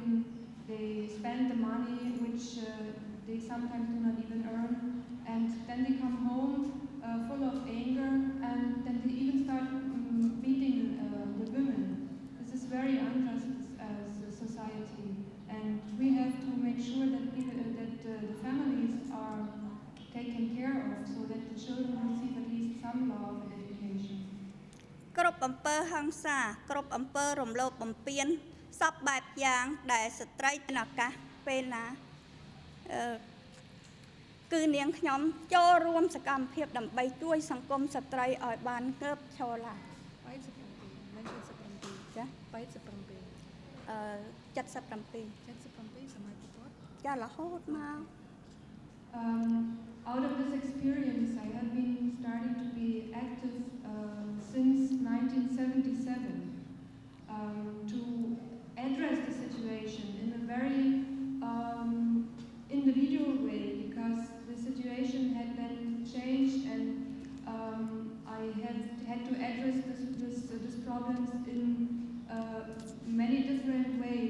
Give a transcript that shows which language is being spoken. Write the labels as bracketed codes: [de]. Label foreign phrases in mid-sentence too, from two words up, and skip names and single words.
[en] They spend the money which they sometimes do not even earn, and then they come home full of anger, and then they even start beating the women. This is very unjust as a society, and we have to make sure that the families are taken care of, so that the children receive at least some love and education. [km] គ្រប់អំពើហិង្សាគ្រប់អំពើរំលោភបំពានសពបែបយ៉ាងដែលស្ត្រីមានឱកាសពេលណាគឺនាងខ្ញុំចូលរួមសកម្មភាពដើម្បីជួយសង្គមស្ត្រីឲ្យបានងើបឈរឡើងចារហូតមក [en] Out of this experience, I have been starting to be active since 1977 to address the situation in a very individual way, because the situation had been changed, and I have had to address this problems in many different ways.